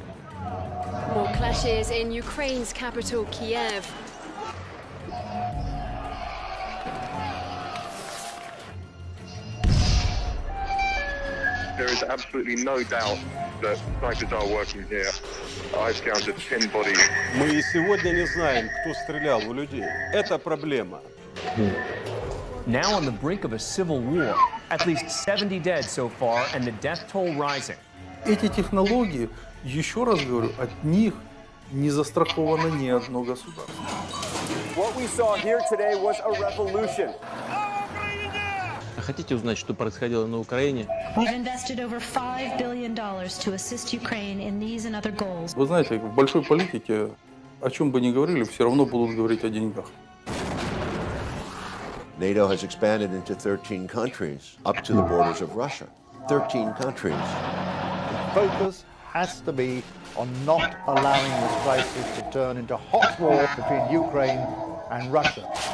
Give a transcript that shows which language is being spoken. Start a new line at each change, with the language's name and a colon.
English: More clashes in Ukraine's capital, Kiev. There is absolutely no doubt that snipers are working here. I've counted 10 bodies.
Russian: Мы и сегодня не знаем, кто стрелял в людей. Это проблема.
English: Now on the brink of a civil war, at least 70 dead so far, and the death toll rising.
Russian: Эти технологии, еще раз говорю, от них не застраховано ни одно государство.
English: What we saw here today was a revolution.
Russian: Хотите узнать, что происходило на Украине?
English: We've invested over $5 billion to assist Ukraine in these and other goals.
Russian: Вы знаете, в большой политике, о чем бы ни говорили, все равно будут говорить о деньгах.
English: NATO has expanded into 13 countries, up to the borders of Russia. 13 countries. The focus has to be on not allowing this crisis to turn into hot war between Ukraine and Russia.